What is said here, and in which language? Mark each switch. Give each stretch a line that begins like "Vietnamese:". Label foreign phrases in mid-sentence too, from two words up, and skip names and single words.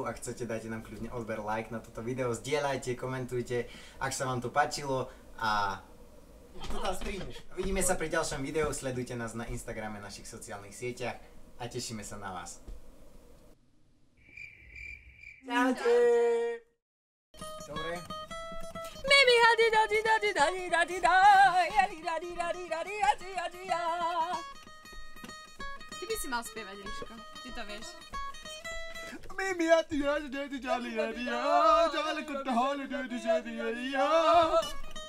Slovak: Ak chcete, dajte nám kľudne odber, like na toto video, zdieľajte, komentujte, ak sa vám to páčilo a total streamiš. Vidíme sa pri ďalšom videu, sledujte nás na Instagrame, našich sociálnych sieťach a tešíme sa na vás. Čaute! Dobre. Mimi hadi dadi dadi dadi dadi da, hadi dadi dadi dadi dadi dadi da. Ty by si mal spievať, Ríško. Ty to vieš. Mimi hadi dadi dadi dadi dadi da, ďaleko to holiday dadi dadi da.